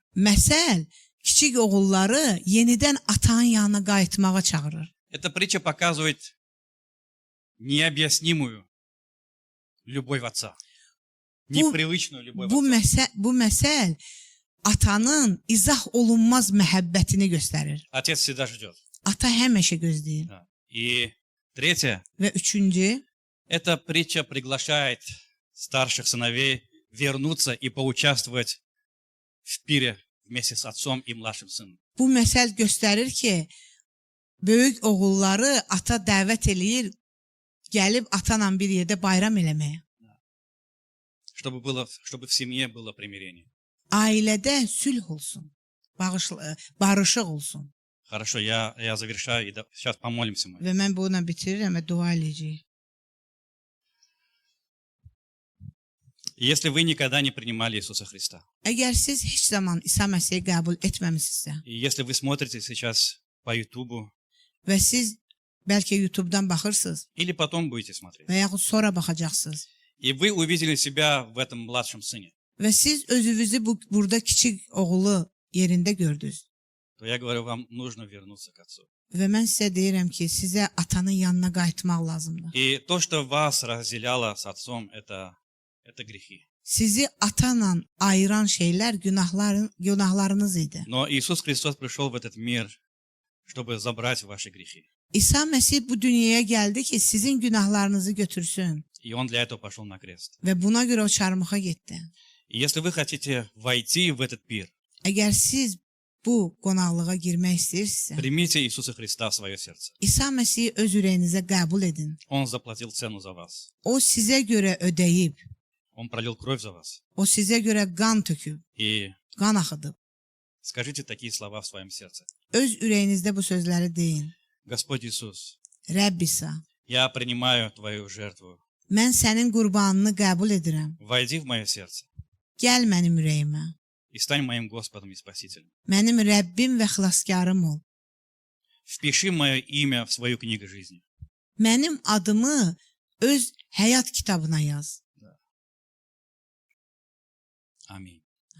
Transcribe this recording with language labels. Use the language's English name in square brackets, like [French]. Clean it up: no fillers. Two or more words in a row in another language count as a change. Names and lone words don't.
[Azerbaijani] Məsəl kiçik oğulları yenidən atağın yanına qayıtmağa çağırır. [Russian] Эта притча показывает необъяснимую любовь отца. Непривычную любовь отца. [Azerbaijani] Bu məsəl atanın izah olunmaz məhəbbətini göstərir. [Russian] Отец всегда ждет. [Azerbaijani] Ata həmişə gözləyir. [Russian] Да. И третье. [Azerbaijani] Və üçüncü, [Russian] Эта притча приглашает старших сыновей вернуться и поучаствовать в пире вместе с отцом и младшим сыном. [Azerbaijani] bu məsəl göstərir ki, böyük oğulları ata dəvət eləyir, gəlib atala bir yerdə bayram eləməyə. [Russian] Чтобы в семье было примирение. [Azerbaijani] Ailədə sülh olsun, barışıq olsun. [Russian] Хорошо, я завершаю, и сейчас помолимся мы. [Azerbaijani] Və mən bununla bitirirəm və dua eləyəcəyik. [Russian] Если вы никогда не принимали Иисуса Христа, [Azerbaijani] Əgər siz heç zaman İsa Məsihi qəbul etməmisinizsə [Russian] и если вы смотрите сейчас по Ютубу, [Azerbaijani] və siz bəlkə YouTube-dan baxırsınız [Russian] или потом будете смотреть, [Azerbaijani] və yaxud sonra baxacaqsınız [Russian] и вы увидели себя в этом младшем сыне, [Azerbaijani] və siz özünüzü burada kiçik oğulu yerində gördünüz [Russian] то я говорю, вам нужно вернуться к Отцу. [Azerbaijani] və mən sizə deyirəm ki, sizə atanın yanına qayıtmaq lazımdır. [Russian] И то, что вас разделяло с Отцом, это грехи. [Azerbaijani] Sizi atana ayıran şeylər günahlarınız idi. [Russian] Но Иисус Христос пришел в этот мир, чтобы забрать ваши грехи. [Azerbaijani] İsa Məsih bu dünyaya gəldi ki, sizin günahlarınızı götürsün [Russian] И Он для этого пошел на крест. [Azerbaijani] və buna görə o çarmıxa getdi. [Russian] И если вы хотите войти в этот пир, [Azerbaijani] Əgər siz bu qonaqlığa girmək istəyirsinizsə, [Russian] примите Иисуса Христа в свое сердце. [Azerbaijani] İsa Məsihi öz ürəyinizə qəbul edin. [Russian] Он заплатил цену за вас. [Azerbaijani] O sizə görə ödəyib, [Russian] Он пролил кровь за вас. [Azerbaijani] o sizə görə qan töküb, [Russian] И [Azerbaijani] qan axıdıb. [Russian] скажите такие слова в своем сердце. [Azerbaijani] Öz ürəyinizdə bu sözləri deyin. [Russian] Господь Иисус, [Azerbaijani] Rəbb İsa, [Russian] я принимаю Твою жертву. [Azerbaijani] mən sənin qurbanını qəbul edirəm. [Russian] Войди в мое сердце [Azerbaijani] Gəl mənim ürəyimə. [Russian] и стань моим Господом и Спасителем. [Azerbaijani] Mənim Rəbbim və xilaskarım ol. [Russian] Впиши мое имя в свою книгу жизни. [Azerbaijani] Mənim adımı öz həyat kitabına yaz. [Russian] Аминь.